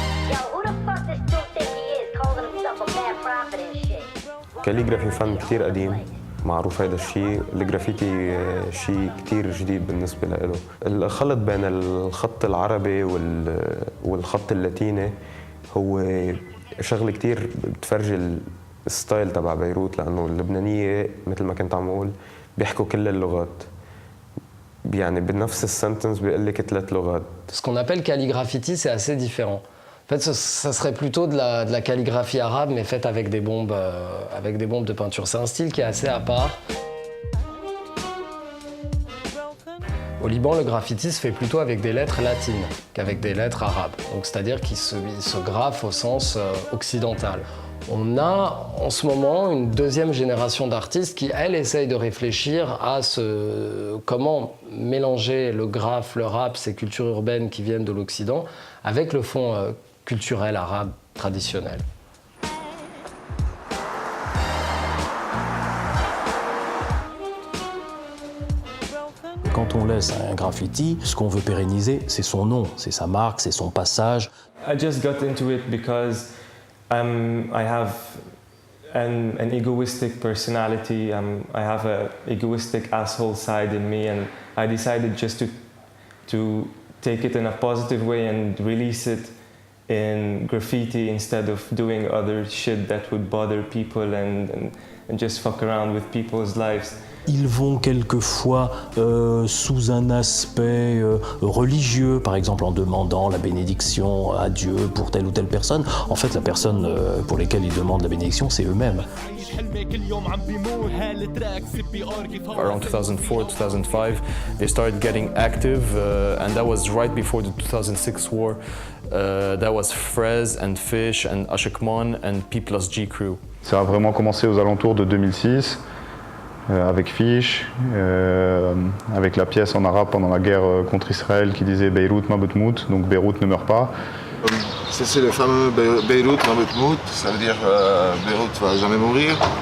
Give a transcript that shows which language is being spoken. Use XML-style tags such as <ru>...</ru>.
<en>Yo, who the fuck this dude think he is, calling himself a bad prophet and shit?</en> <ar>كاليغرافي فن كتير قديم، معروف هذا الشيء. الجرافيتي شيء كتير جديد بالنسبة له. الخلط بين الخط العربي والخط اللاتيني هو شغلة كتير بتفرجي الستايل تبع بيروت، لأنه اللبنانية مثل ما كنت عم أقول بيحكوا كل اللغات، يعني بنفس السنتنس بيقول لك 3 لغات.</ar> <fr>Ce qu'on appelle calligraffiti, c'est assez différent. En fait, ça serait plutôt de la calligraphie arabe, mais faite avec des bombes de peinture. C'est un style qui est assez à part. Au Liban, le graffiti se fait plutôt avec des lettres latines qu'avec des lettres arabes. Donc, c'est-à-dire qu'il se graffe au sens occidental. On a en ce moment une deuxième génération d'artistes qui, elle, essaye de réfléchir à comment mélanger le graphe, le rap, ces cultures urbaines qui viennent de l'Occident, avec le fond culturel arabe traditionnel. Quand on laisse un graffiti, ce qu'on veut pérenniser, c'est son nom, c'est sa marque, c'est son passage.</fr> <en>I just got into it because I have an egoistic personality. I have an egoistic asshole side in me, and I decided just to take it in a positive way and release it in graffiti instead of doing other shit that would bother people and just fuck around with people's lives.</en> <fr>Ils vont quelquefois sous un aspect religieux, par exemple en demandant la bénédiction à Dieu pour telle ou telle personne. En fait, la personne pour laquelle ils demandent la bénédiction, c'est eux-mêmes.</fr> <en>Around 2004-2005, they started getting active, and that was right before the 2006 war. That was Frez and Fish and Ashikman and P+G Crew.</en> <fr>Ça a vraiment commencé aux alentours de 2006. Avec Fish, avec la pièce en arabe pendant la guerre contre Israël qui disait</fr> <ar>Beyrouth ma butmout,</ar> <fr>donc Beyrouth ne meurt pas. C'est le fameux</fr> <ar>Beyrouth ma butmout,</ar> <fr>ça veut dire Beyrouth va jamais mourir.</fr>